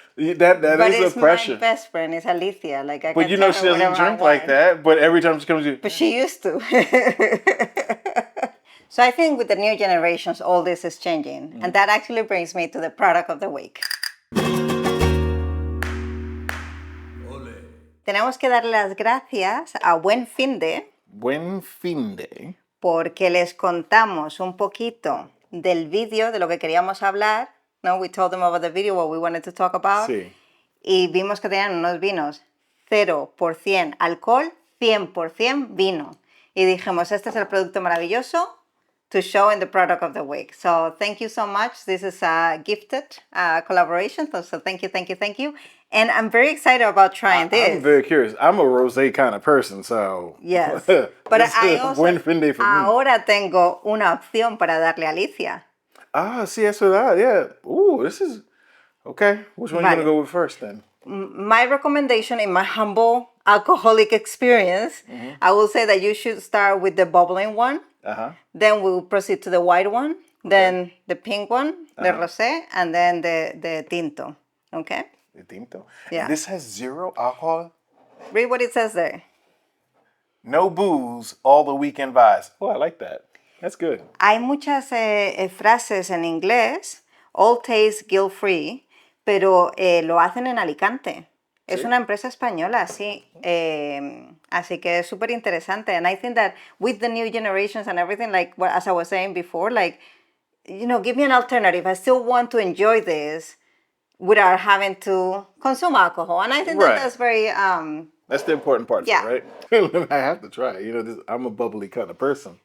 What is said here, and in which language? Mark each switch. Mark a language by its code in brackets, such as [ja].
[en] That is a pressure. But my best friend is Alicia. Like, but she doesn't drink like that. But every time she comes to you. But she used to. So I think with the new generations, all this is changing. And that actually brings me to the product of the week. [es] Tenemos que darle las gracias a Buen Finde. Buen Finde. Porque les contamos un poquito del vídeo de lo que queríamos hablar. [en] No, we told them about the video, what we wanted to talk about. [es] Sí. Y vimos que tenían unos vinos 0% alcohol, 100% vino. Y dijimos, este es el producto maravilloso [en] to show in the product of the week. So thank you so much. This is a gifted collaboration. So thank you. And I'm very excited about trying this. I'm very curious. I'm a rosé kind of person, so... Yes. But I also, Buen Finde for [es] ahora tengo una opción para darle a Alicia. Ah, sí, es verdad, yeah. [en] Ooh, this is... Okay, which one are you going to go with first then? My recommendation in my humble alcoholic experience, I will say that you should start with the bubbling one. Then we'll proceed to the white one, then the pink one, the rosé, and then the tinto. Okay? The tinto? Yeah. This has 0 alcohol? Read what it says there. No booze, all the weekend vibes. Oh, I like that. That's good. [es] Hay muchas frases en inglés, [en] all taste guilt-free, [es] pero lo hacen en Alicante. ¿Sí? Es una empresa española, sí. Así que es súper interesante. [en] And I think that with the new generations and everything, like as I was saying before, like, give me an alternative. I still want to enjoy this without having to consume alcohol. And I think that that's very... that's the important part, right? I have to try. I'm a bubbly kind of person.